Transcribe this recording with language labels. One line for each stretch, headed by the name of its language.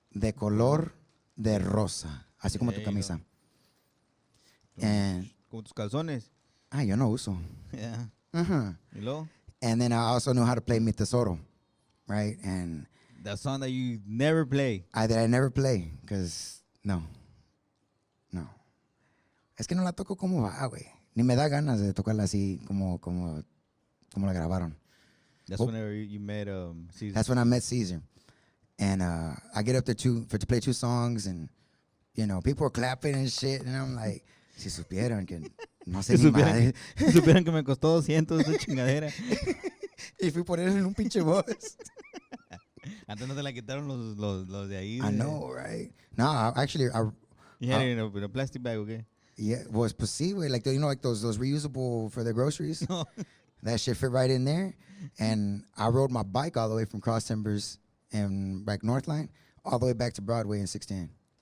Spanish: de Color de Rosa. Así como tu camisa. And, como tus calzones. Yo no uso. Yeah. Uh-huh. ¿Y luego?
English: And then I also knew how to play Mi Tesoro, right? And The song that you never play. That I never play, because no.
Spanish: Es que no la toco como va, güey. Ni me da ganas de tocarla así como la grabaron.
English: That's whenever you met Caesar. That's when I met Caesar. And I get up there to play 2 songs, and, you know, people are clapping and shit, and I'm like,
Spanish: si supieran que no sé ni madre. Si supieran que me costó 200 esa chingadera. Y fui por él en un pinche voz. Antes no te la quitaron los de ahí.
English: I know, right? No, actually, You had it in a plastic bag, okay?
Spanish: yeah, pues sí, güey.
English: Like, you know, like those reusable for the groceries? No. That shit fit right in there. And I rode my bike all the way from Cross Timbers and like Northline all the way back to Broadway in 610.